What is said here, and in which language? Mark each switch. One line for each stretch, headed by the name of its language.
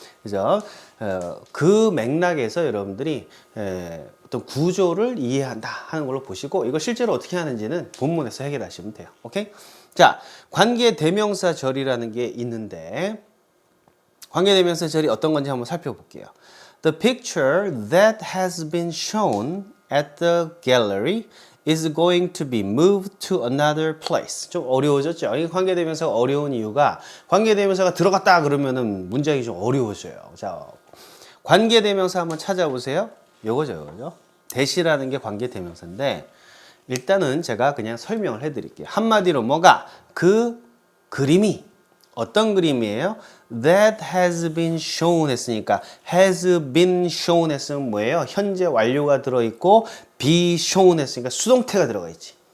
Korean: 그래서 그 맥락에서 여러분들이 어떤 구조를 이해한다 하는 걸로 보시고 이거 실제로 어떻게 하는지는 본문에서 해결하시면 돼요. 오케이? 자, 관계대명사절이라는 게 있는데 관계대명사절이 어떤 건지 한번 살펴볼게요.
English: The picture that has been shown at the gallery is going to be moved to another place.
Korean: 좀 어려워졌죠? 이 관계대명사가 어려운 이유가 관계대명사가 들어갔다 그러면은 문장이 좀 어려워져요. 자, 관계대명사 한번 찾아보세요. 요거죠. 대시라는 게 관계대명사인데 일단은 제가 그냥 설명을 해드릴게요. 한마디로 뭐가? 그 그림이 어떤 그림이에요?
English: That has been shown
Korean: 했으니까
English: has been shown
Korean: 했으면 뭐예요? 현재 완료가 들어있고 be shown 했으니까 수동태가 들어가 있지.